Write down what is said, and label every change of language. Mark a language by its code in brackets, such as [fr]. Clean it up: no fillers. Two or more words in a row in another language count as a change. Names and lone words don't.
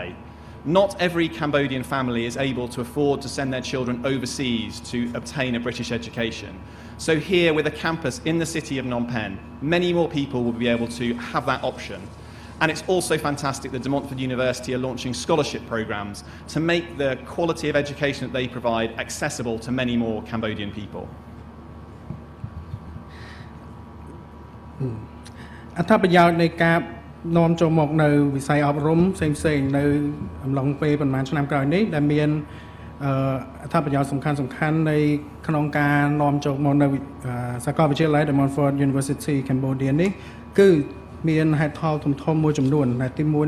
[en] Not every Cambodian family is able to afford to send their children overseas to obtain a British education. So here, with a campus in the city of Phnom Penh, many more people will be able to have that option. And it's also fantastic that De Montfort University are launching scholarship programs to make the quality of education that they provide accessible to many more Cambodian people. [km] អត្ថប្រយោជន៍នៃការនាំចូលមកនៅវិស័យអប់រំផ្សេងៗនៅអំឡុងពេលប្រហែលឆ្នាំក្រោយនេះដែលមានអត្ថប្រយោជន៍សំខាន់ៗនៃក្នុងការនាំចូលមកនៅសាកលវិទ្យាល័យ De Montfort University Cambodia នេះគឺមានហេតុផលធំៗមួយចំនួនដែលទី1